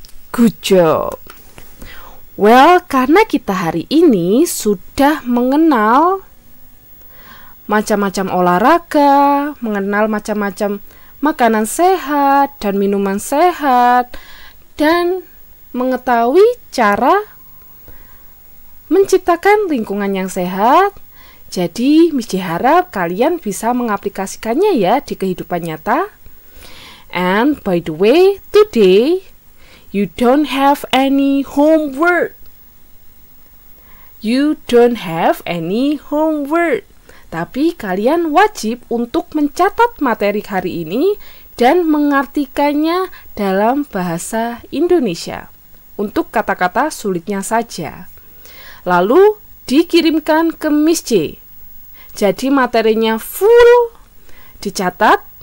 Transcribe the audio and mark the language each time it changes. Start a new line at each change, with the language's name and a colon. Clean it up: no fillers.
English: Good job.
Indonesian: Well, karena kita hari ini sudah mengenal macam-macam olahraga, mengenal macam-macam makanan sehat dan minuman sehat, dan mengetahui cara menciptakan lingkungan yang sehat. Jadi, Miss J harap kalian bisa mengaplikasikannya ya di kehidupan nyata.
English: And by the way, today you don't have any homework. You don't have any homework.
Indonesian: Tapi kalian wajib untuk mencatat materi hari ini dan mengartikannya dalam bahasa Indonesia untuk kata-kata sulitnya saja. Lalu dikirimkan ke Miss J. Jadi materinya full dicatat.